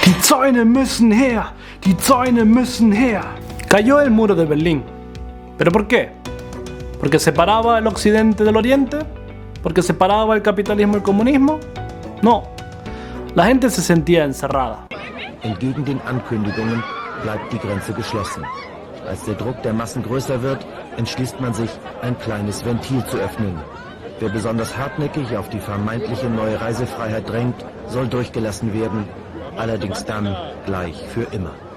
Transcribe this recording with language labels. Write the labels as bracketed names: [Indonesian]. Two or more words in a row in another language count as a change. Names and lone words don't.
[German] Zäune müssen her, die Zäune müssen her. [Spanish] Cayó el muro de Berlín. ¿Pero por qué? ¿Porque separaba el occidente del oriente? ¿Porque separaba el capitalismo y el comunismo? No. La gente se sentía encerrada. [German] Entgegen den Ankündigungen bleibt die Grenze geschlossen. Als der Druck der Massen größer wird, entschließt man sich, ein kleines Ventil zu öffnen. Wer besonders hartnäckig auf die vermeintliche neue Reisefreiheit drängt, soll durchgelassen werden, allerdings dann gleich für immer.